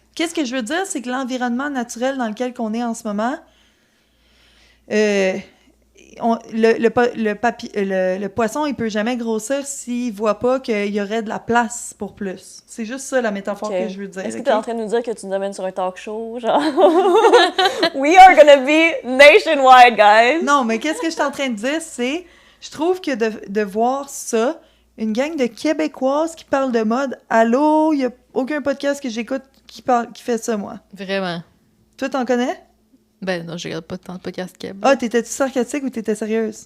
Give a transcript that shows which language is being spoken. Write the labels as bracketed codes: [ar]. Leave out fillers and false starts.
[fr] Qu'est-ce que je veux dire, c'est que l'environnement naturel dans lequel on est en ce moment... le poisson, il peut jamais grossir s'il voit pas qu'il y aurait de la place pour plus. C'est juste ça la métaphore Ok. que je veux dire. Est-ce que ok? tu es en train de nous dire que tu nous amènes sur un talk show, genre? [en] We are gonna be nationwide, guys! [fr] Non, mais qu'est-ce que je suis en train de dire, c'est... Je trouve que de voir ça, une gang de Québécoises qui parlent de mode, allô, il y a aucun podcast que j'écoute qui fait ça, moi. Vraiment. Toi, t'en connais? Ben non, je regarde pas tant de podcasts Keb. Ah, t'étais-tu sarcastique ou t'étais sérieuse?